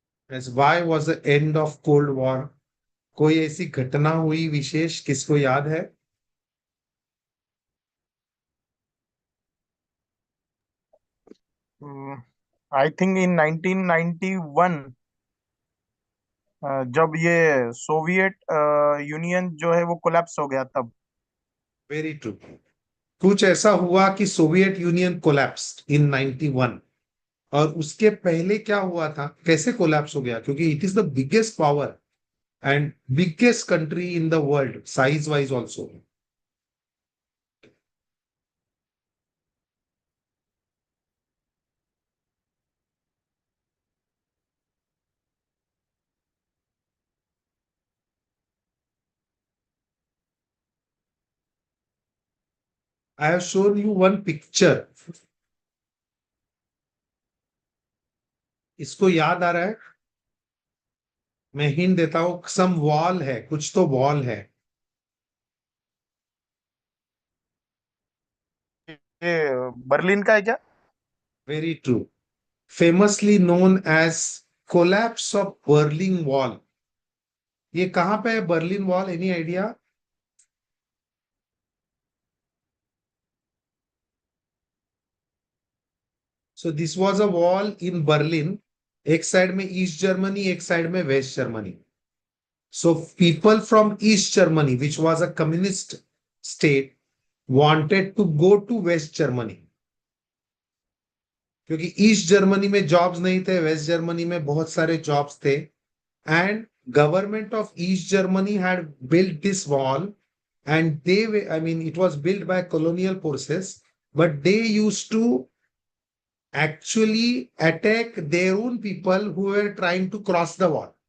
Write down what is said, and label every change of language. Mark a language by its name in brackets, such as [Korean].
[English] As why was the end of Cold War? [Hindi] कोई ऐसी घटना हुई विशेष, किसको याद है? [English] I think in 1991 [Hindi] जब ये सोवियत यूनियन जो है वो कोलैप्स हो गया तब. [English] Very true. [Hindi] कुछ ऐसा हुआ कि सोवियत यूनियन [English] collapsed in 91, [Hindi] और उसके पहले क्या हुआ था, कैसे कोलैप्स हो गया? [English] क्योंकि it is the biggest power and biggest country in the world, size wise also. I have shown you one picture. [Hindi] इसको याद आ रहा है? मैं हिंट देता हूं, सम वॉल है, कुछ तो वॉल है. ये बर्लिन का है क्या? [English] Very true. Famously known as collapse of Berlin wall. [Hindi] ये कहां पे है Berlin wall? [English] Any idea? So this was a wall in Berlin. [Hindi] एक साइड में ईस्ट जर्मनी, एक साइड में waste Germany. [English] So people from East Germany, which was a communist state, wanted to go to West Germany. [Hindi] क्योंकि east Germany में jobs नहीं थे, waste Germany में बहुत सारे जॉब्स थे. [English] And government of East Germany had built this wall, and it was built by colonial forces, but they used to actually attack their own people who were trying to cross the wall.